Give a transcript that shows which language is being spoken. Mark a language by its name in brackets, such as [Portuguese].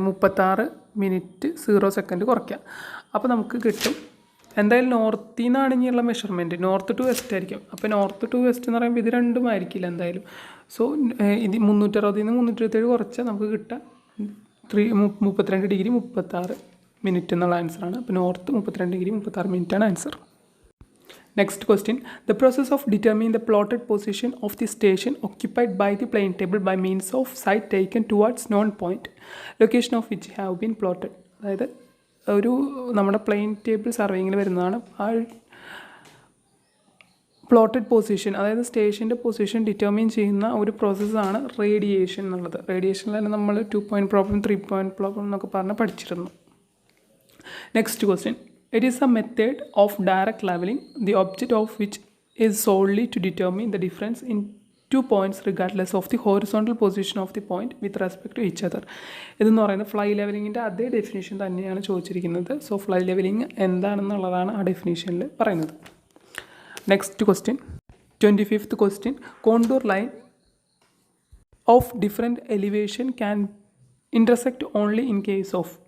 [Malayalam] 36 minute 0 second കുറയ്ക്കുക. അപ്പോൾ നമുക്ക് കിട്ടും എന്തായാലും നോർത്തിൽ നിന്നാണ് ഇനിയുള്ള മെഷർമെൻറ്റ്. നോർത്ത് ടു വെസ്റ്റ് ആയിരിക്കും. അപ്പോൾ നോർത്ത് ടു വെസ്റ്റ് എന്ന് പറയുമ്പോൾ ഇത് രണ്ടും ആയിരിക്കില്ല എന്തായാലും. സോ ഇത് 360 327 കുറച്ചാൽ നമുക്ക് കിട്ടുക 32 ഡിഗ്രി 36 മിനിറ്റ് എന്നുള്ള ആൻസറാണ്. അപ്പോൾ നോർത്ത് 32 ഡിഗ്രി 36 മിനിറ്റാണ് answer. [English] Next question. The process of determining the plotted position of the station occupied by the plane table by means of site taken towards known point, location of which have been plotted. [Malayalam] അതായത് ഒരു നമ്മുടെ plain table സർവേയിങ്ങിൽ വരുന്നതാണ് ആ plotted position, അതായത് സ്റ്റേഷൻ്റെ position determine ചെയ്യുന്ന ഒരു പ്രോസസ്സാണ് റേഡിയേഷൻ എന്നുള്ളത്. റേഡിയേഷനിൽ നമ്മൾ 2 പോയിൻറ്റ് പ്രോബ്ലം 3 പോയിൻറ്റ് പ്രോബ്ലം എന്നൊക്കെ പറഞ്ഞ് പഠിച്ചിരുന്നു. [English] Next question. It is a method of direct leveling, the object of which is solely to determine the difference in 2 points regardless of the horizontal position of the point with respect to each other. [Malayalam] ഇതെന്ന് പറയുന്നത് fly ലെവലിങ്ങിൻ്റെ അതേ definition തന്നെയാണ് ചോദിച്ചിരിക്കുന്നത്. So fly levelling എന്താണെന്നുള്ളതാണ് ആ ഡെഫിനേഷനിൽ പറയുന്നത്. [English] Next question. 25th question. Contour line of different elevation can intersect only in case of.